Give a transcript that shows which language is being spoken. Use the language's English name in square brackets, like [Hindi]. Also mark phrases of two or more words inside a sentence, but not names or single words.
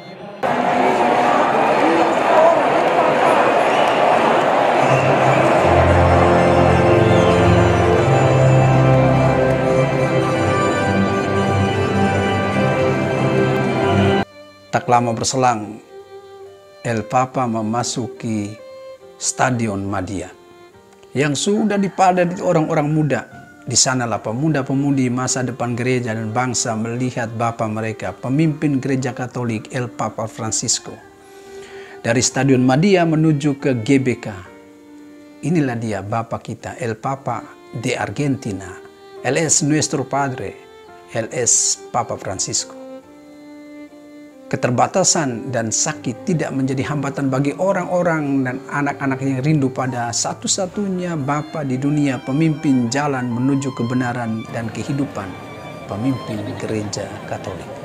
[Indonesian] Tak lama berselang, [Spanish] El Papa [Indonesian] memasuki Stadion Madia yang sudah dipadati orang-orang muda. Di sanalah pemuda-pemudi masa depan gereja dan bangsa melihat bapa mereka, pemimpin gereja Katolik [Spanish] El Papa Francisco. [Indonesian] Dari Stadion Madia menuju ke GBK. Inilah dia bapa kita, [Spanish] El Papa de Argentina. Él es nuestro Padre. Él es Papa Francisco. [Indonesian] Keterbatasan dan sakit tidak menjadi hambatan bagi orang-orang dan anak-anak yang rindu pada satu-satunya Bapa di dunia, pemimpin jalan menuju kebenaran dan kehidupan, pemimpin gereja Katolik.